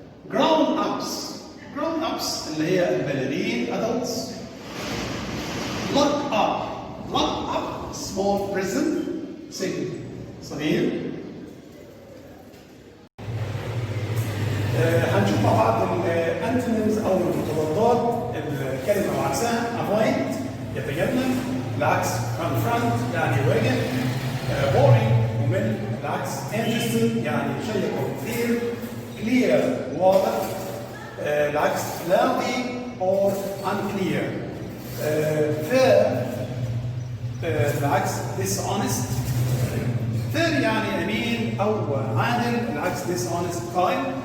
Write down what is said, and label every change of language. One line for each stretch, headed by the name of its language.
English: grown ups
Arabic: اللي هي البالغين
English: adults. lock up small prison
Arabic: سجن صغير. هنشوف مع بعض الانتونيمز او المتضادات الكلمه وعكسها.
English: avoid
Arabic: يتجنب، العكس
English: confront
Arabic: يعني يواجه.
English: boring
Arabic: ممل، العكس
English: interesting
Arabic: يعني شيق ومثير.
English: clear
Arabic: واضح، العكس
English: cloudy or unclear. fair
Arabic: العكس
English: dishonest. fair
Arabic: يعني امين او عادل، العكس
English: dishonest kind.